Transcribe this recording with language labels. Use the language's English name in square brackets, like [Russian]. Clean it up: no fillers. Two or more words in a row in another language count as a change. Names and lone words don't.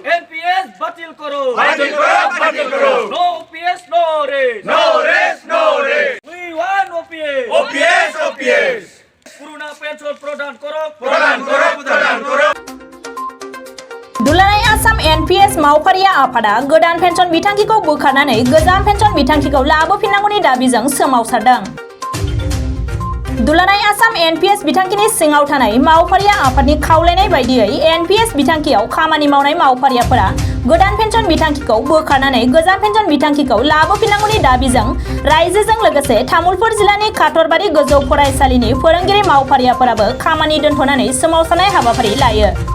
[Assamese] NPS বাতিল করো বাতিল করো বাতিল করো [English] No OPS no raise no raise no raise We want OPS ওপিএস ওপিএস [Assamese] পুরোনা পেনশন প্রদান করো প্রদান করো প্রদান করো [Bodo] दुलाराय आसाम NPS मावफारिया आफादा गोदान पेन्सन बिथांखिखौ बोखारनानै गोजाम पेन्सन बिथांखिखौ लाबोफिननांगौनि दाबिजों सोमावसारदों। दुलाराय आसाम NPS बिथांखिनि सिङाव थानाय मावफारिया आफादनि खावलायनाय बायदियै NPS बिथांखियाव खामानि मावनाय मावफारियाफोरा गोदान पेन्सन बिथांखिखौ बोखारनानै गोजाम पेन्सन बिथांखिखौ लाबोफिननांगौनि दाबिजों रायजोजों लोगोसे तामुलपुर जिल्लानि काटरबारि गोजौ फरायसालिनि फोरोंगिरि मावफारियाफोराबो खामानि दोनथ'नानै सोमावसारनाय हाबाफारि लायो।